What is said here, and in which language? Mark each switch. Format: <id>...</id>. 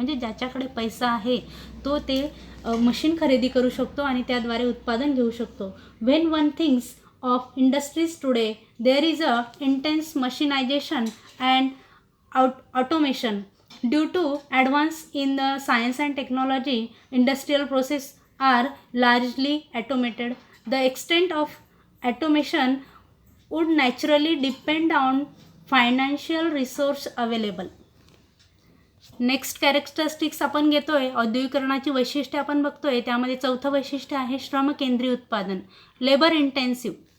<mr>म्हणजे ज्याच्याकडे पैसा आहे तो ते मशीन खरेदी करू शकतो आणि त्याद्वारे उत्पादन घेऊ शकतो.</mr> <en>When one things of industries today there is a intense mechanization and automation due to advance in the science and technology. Industrial process are largely automated. The extent of automation would naturally depend on financial resource available. Next characteristics</en> <mr>आपण घेतोय औद्योगिकरणाची वैशिष्ट्ये आपण बघतोय. त्यामध्ये चौथं वैशिष्ट्य आहे श्रमकेंद्रीय उत्पादन, लेबर इंटेन्सिव्ह.</mr>